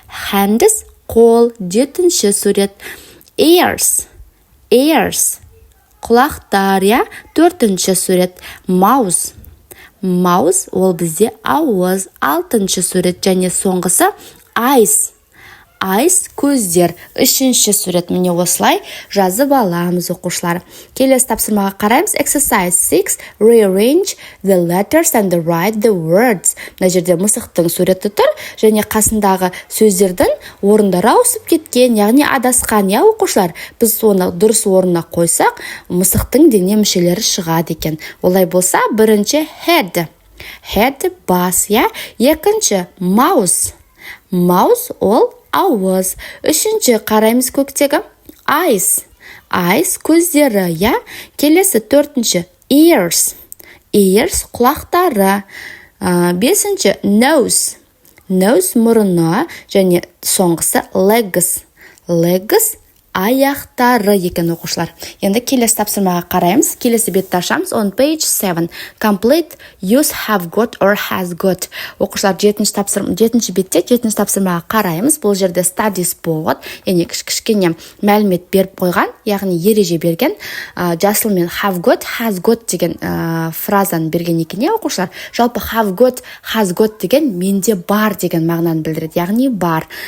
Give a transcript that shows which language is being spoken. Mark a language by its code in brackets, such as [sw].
[kk] Hands, қол, 7-ші сурет. Ears, құлақтар, 4-ші сурет. Mouse, ол бізде ауыз, 6-ші сурет. Және соңғысы eyes, көздер, 3-ші сурет. Міне осылай жазып аламыз оқушылар. Келесі тапсырмаға қараймыз. [en] Exercise 6. Rearrange the letters and write the words. [kk] Мына жерде мысықтың суреті тұр, және қасындағы сөздердің орындары ауысып кеткен, яғни адасқан, оқушылар. Біз оны дұрыс орнына қойсақ, мысықтың дене мүшелері шығады екен. Олай болса, 1-ші head, бас, 2-ші mouse, ол ауыз. 3-ші қараймыз көктегі. Eyes, көздері, Келесі 4-ші ears, құлақтары. 5-ші nose, мұрыны. Және соңғысы legs, аяқтары екен оқушылар. Енді келесі тапсырмаға қараймыз. Келесі бетті ашамыз. [en] On page 7. Complete use have got or has got. [kk] Оқушылар 7-ші бетте 7-ші тапсырмаға қараймыз. Бұл жерде [en] study spot, [kk] яғни кішкене мәлімет беріп қойған, яғни ереже берген. Жасылмен [en] have got, has got [kk] деген фразаны берген екен, оқушылар. Жалпы [en] have got, has got [kk] деген менде бар деген мағынаны білдіреді, яғни бар.